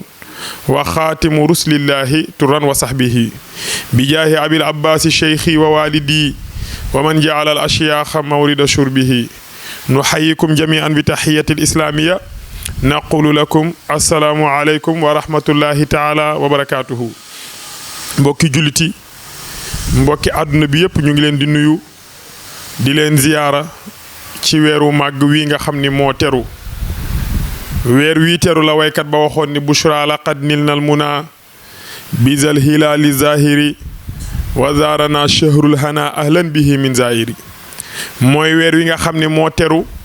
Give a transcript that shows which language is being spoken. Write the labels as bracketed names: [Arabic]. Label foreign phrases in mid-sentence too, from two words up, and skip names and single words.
[Arabic] وخاتم رسل الله ترا وصحبه بجاه أبي العباس شيخي ووالدي ومن جعل الأشياخ مورد شربه نحييكم جميعا بتحية الإسلامية نقول لكم السلام عليكم ورحمة الله تعالى وبركاته [Wolof] mbokki juliti mbokki àdduna bi yëpp ñu ngi leen di nuyu di leen ziyaara ci weeru màgg wi nga xam ni moo teru weer wi teru la waykat ba waxoon ni [Arabic] بشرى لقد نلنا المنى بذا الهلال ظاهر وزارنا شهر الهنا أهلا به من ظاهر [Wolof] mooy weer wi nga xam ni moo teru